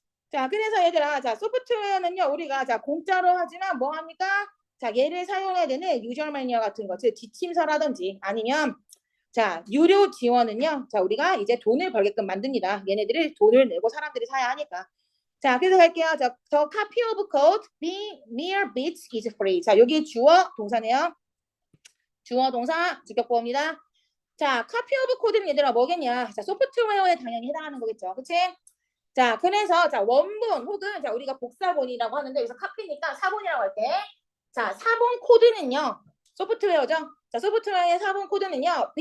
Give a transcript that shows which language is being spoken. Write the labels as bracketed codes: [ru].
[ko] 자, 그래서 얘들아, 자, 소프트웨어는요, 우리가 자, 공짜로 하지만 뭐 합니까? 자, 얘를 사용해야 되는 유저 매니어 같은 것, 즉 지침서라든지 아니면 자, 유료 지원은요, 자, 우리가 이제 돈을 벌게끔 만듭니다. 얘네들을 돈을 내고 사람들이 사야 하니까. 자, 그래서 갈게요. [en] 자, the copy of code being mere bits is free. [ko] 자, 여기 주어 동사네요. 주어 동사 주격보호입니다. 자, [en] copy of code [ko] 는 얘들아 뭐겠냐? 자, 소프트웨어에 당연히 해당하는 거겠죠. 그치? 자, 그래서 자, 원본 혹은 자, 우리가 복사본이라고 하는데 여기서 카피니까 사본이라고 할게. 자, 사본 코드는요. 소프트웨어죠. 자, 소프트웨어의 사본 코드는요.